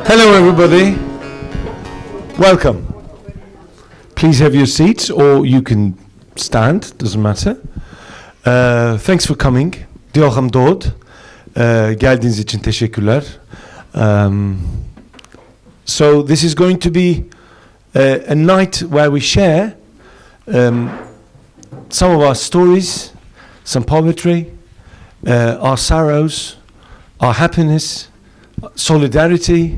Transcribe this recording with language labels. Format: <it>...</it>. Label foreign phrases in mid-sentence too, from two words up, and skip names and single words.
<en>Hello everybody, welcome. Please have your seats or you can stand, doesn't matter. Thanks for coming.</en> <cy>Diolch am dod.</cy> <tr>Geldiğiniz için teşekkürler.</tr> <en>So this is going to be a night where we share some of our stories, some poetry, our sorrows, our happiness, solidarity.</en>